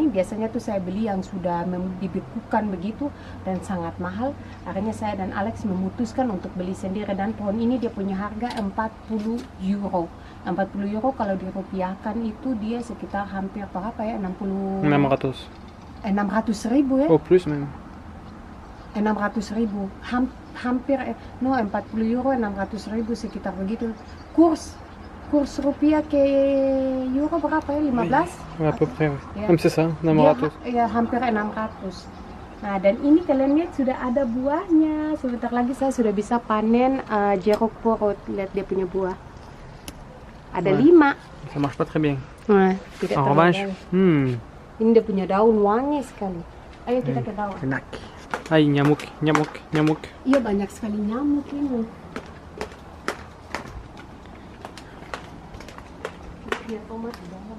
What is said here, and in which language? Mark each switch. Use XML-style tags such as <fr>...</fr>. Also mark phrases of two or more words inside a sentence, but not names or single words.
<id>Biasanya tuh saya beli yang sudah dibekukan begitu dan sangat mahal. Akhirnya saya dan Alex memutuskan untuk beli sendiri, dan pohon ini dia punya harga 40 euro. 40 euro kalau dirupiahkan itu dia sekitar hampir berapa ya, 600. 600 ribu ya.</id> <fr>Oh plus même.</fr> <id>600 ribu hampir 40 euro 600 ribu sekitar begitu. Kurs rupiah ke euro berapa ya? 15?</id> <fr>À peu près, oui.</fr> <id>Ya.</id> <fr>Même c'est ça, 600.</fr> <id>Ya, hampir 600. Nah, dan ini kalian lihat sudah ada buahnya. Sebentar lagi saya sudah bisa panen jeruk purut. Lihat dia punya buah. Ada 5.</id> <fr>Ça marche pas très bien.</fr> <id>Nah, tidak</id> <fr>En</fr> <id>terlalu</id> <fr>revanche,</fr> <id>banyak. Ini dia punya daun wangi sekali. Ayo kita ke bawah. enak. Ay, nyamuk. Iya, banyak sekali nyamuk ini. Lihat tomat di dalam.</id>